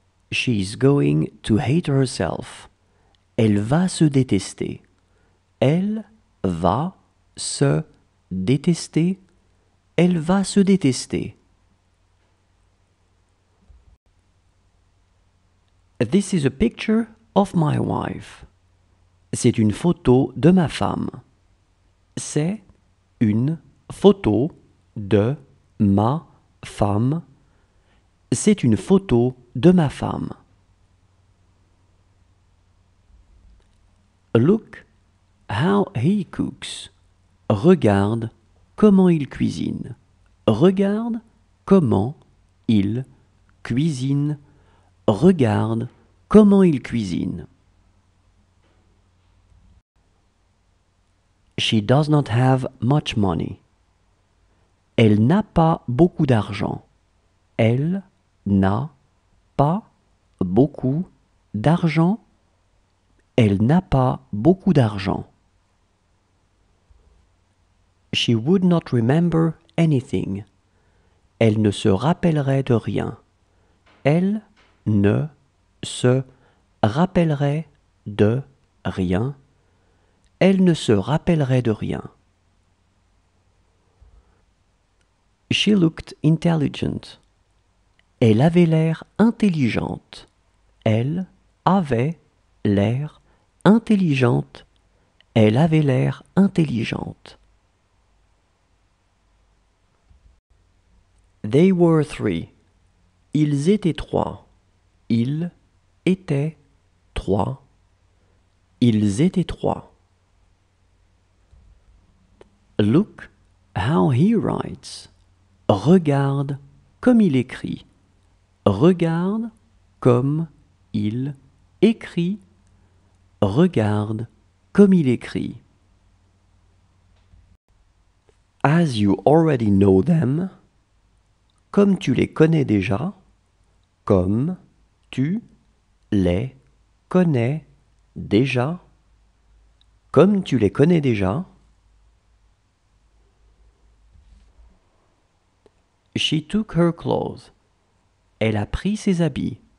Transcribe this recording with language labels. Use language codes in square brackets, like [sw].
[en] She's going to hate herself. [fr] Elle va se détester. Elle va se détester. Elle va se détester. [en] This is a picture of my wife. [fr] C'est une photo de ma femme. C'est une photo de ma femme. C'est une photo de ma femme. [en] Look how he cooks. [fr] Regarde comment il cuisine. Regarde comment il cuisine. Regarde comment il cuisine. [en] She does not have much money. [fr] Elle n'a pas beaucoup d'argent. Elle n'a pas beaucoup d'argent. Elle n'a pas beaucoup d'argent. [en] She would not remember anything. [fr] Elle ne se rappellerait de rien. Elle ne se rappellerait de rien. Elle ne se rappellerait de rien. [en] She looked intelligent. [fr] Elle avait l'air intelligente. Elle avait l'air intelligente. Elle avait l'air intelligente. [en] They were three. [fr] Ils étaient trois. Ils étaient trois. Ils étaient trois. [en] Look how he writes. [fr] Regarde comme il écrit. Regarde comme il écrit. Regarde comme il écrit. [en] As you already know them. [fr] Comme tu les connais déjà. Comme tu les connais déjà. Comme tu les connais déjà. [en] She took her clothes. [fr] Elle a pris ses habits.